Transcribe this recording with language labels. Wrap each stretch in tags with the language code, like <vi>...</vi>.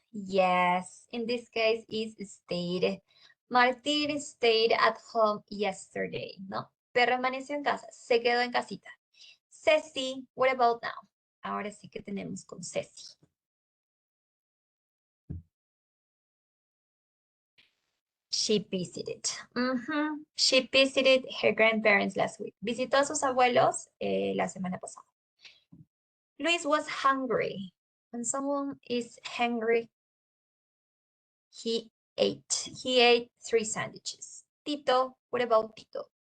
<en>Yes, in this case is stayed. Martín stayed at home yesterday, ¿no?</en> <es>Permaneció en casa, se quedó en casita. Ceci,</es> <en>what about now?</en> <es>Ahora sí que tenemos con Ceci.</es> <en>She visited. She visited her grandparents last week.</en> <es>Visitó a sus abuelos la semana pasada.</es> <en>Luis was hungry. When someone is hungry, he ate. He ate 3 sandwiches. Tito, what about Tito?</en>